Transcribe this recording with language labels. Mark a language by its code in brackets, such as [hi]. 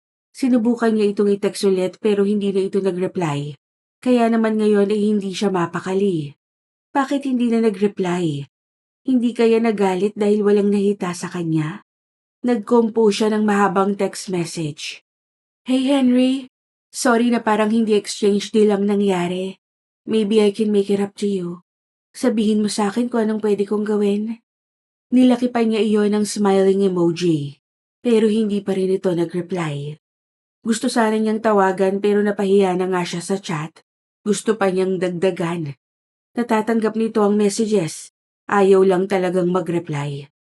[tl] Sinubukan niya itong i-text ulit pero hindi na ito nag-reply. Kaya naman ngayon ay hindi siya mapakali. Bakit hindi na nag-reply? Hindi kaya nagalit dahil walang nahita sa kanya? Nag-compose siya ng mahabang text message. Hey Henry, sorry na parang hindi exchange deal ang nangyari. [en] Maybe I can make it up to you. [tl] Sabihin mo sa akin kung anong pwede kong gawin. Nilaki pa niya iyon ng smiling emoji. Pero hindi pa rin ito nag-reply. Gusto sana niyang tawagan pero napahiya na nga siya sa chat. Gusto pa niyang dagdagan. Natatanggap nito ang messages. Ayaw lang talagang mag-reply.